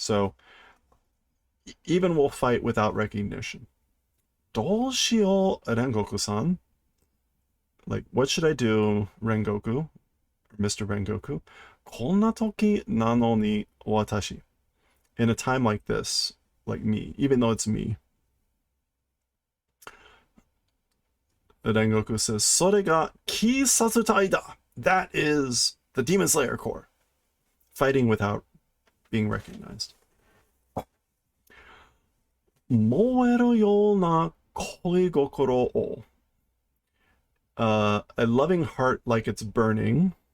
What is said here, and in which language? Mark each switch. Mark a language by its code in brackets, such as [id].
[en] So even we'll fight without recognition. [ja] どうしよう, Rengoku-san? [en] Like, what should I do, Rengoku? Mr. Rengoku? [ja] こんな時なのに私. [en] In a time like this, like me, even though it's me. Rengoku says, [ja] それが鬼殺隊だ. [en] That is the Demon Slayer Corps. Fighting without being recognized. [ja] 燃えるような恋心を. [en] A loving heart like it's burning.